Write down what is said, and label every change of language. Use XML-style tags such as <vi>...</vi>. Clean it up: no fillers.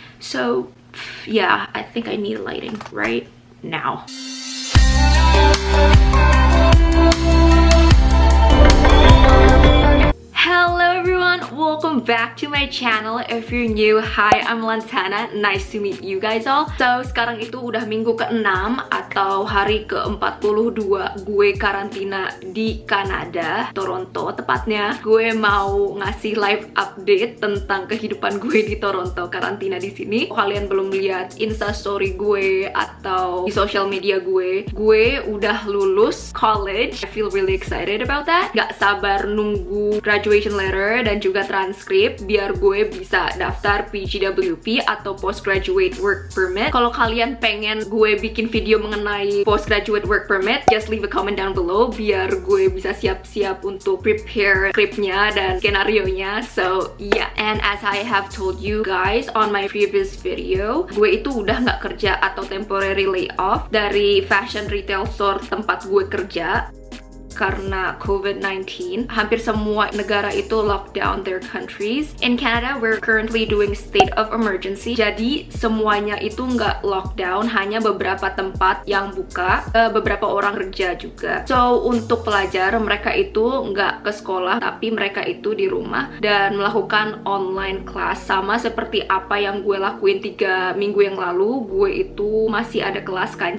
<en>So yeah, I think I need lighting right now. Hello everyone, welcome back to my channel. If you're new, hi, I'm Lantana. Nice to meet you guys all.</en> <id>So, sekarang itu udah minggu ke-6 atau hari ke-42 gue karantina di Kanada, Toronto tepatnya. Gue mau ngasih live update tentang kehidupan gue di Toronto karantina di sini. Kalau kalian belum lihat Insta story gue atau di social media gue udah lulus college.</id> <en>I feel really excited about that.</en> <id>Gak sabar nunggu graduation letter dan juga transkrip biar gue bisa daftar PGWP atau Postgraduate Work Permit. Kalau kalian pengen gue bikin video mengenai Postgraduate Work Permit,</id> <en>just leave a comment down below</en> <id>biar gue bisa siap-siap untuk prepare skripnya dan skenario-nya.</id> <en>So yeah, and as I have told you guys on my previous video,</en> <id>gue itu udah nggak kerja atau temporary layoff dari fashion retail store tempat gue kerja karena COVID-19. Hampir semua negara itu</id> <en>lock down their countries. In Canada, we're currently doing state of emergency.</en> <id>Jadi semuanya itu nggak lockdown, hanya beberapa tempat yang buka, beberapa orang kerja juga. So untuk pelajar, mereka itu nggak ke sekolah, tapi mereka itu di rumah dan melakukan online class. Sama seperti apa yang gue lakuin 3 minggu yang lalu, gue itu masih ada kelas kan.</id>